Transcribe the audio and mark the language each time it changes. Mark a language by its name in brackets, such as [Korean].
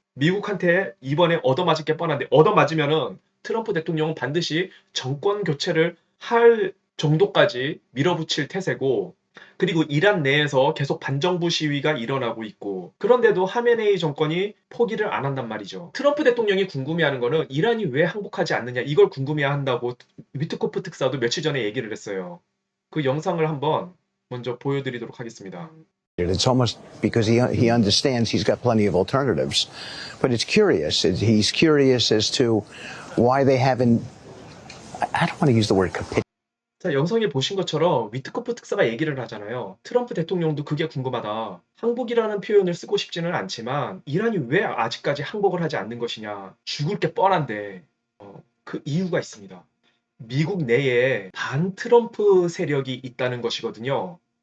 [Korean] 미국한테 이번에 얻어맞을 게 뻔한데 얻어맞으면은 트럼프 대통령은 반드시 정권 교체를 할 정도까지 밀어붙일 태세고 그리고 이란 내에서 계속 반정부 시위가 일어나고 있고 그런데도 하메네이 정권이 포기를 안 한단 말이죠. 트럼프 대통령이 궁금해하는 거는 이란이 왜 항복하지 않느냐 이걸 궁금해한다고 위트코프 특사도 며칠 전에 얘기를 했어요. 그 영상을 한번 먼저 보여드리도록 하겠습니다. [English] It's almost because he understands he's got plenty of alternatives. But it's curious. He's curious as to why they haven't, I don't want to use the word capitulated. [Korean] 자, 영상에 보신 것처럼 위트코프 특사가 얘기를 하잖아요. 트럼프 대통령도 그게 궁금하다. 항복이라는 표현을 쓰고 싶지는 않지만 이란이 왜 아직까지 항복을 하지 않는 것이냐. 죽을 게 뻔한데 그 이유가 있습니다. 미국 내에 반 트럼프 세력이 있다는 것이거든요.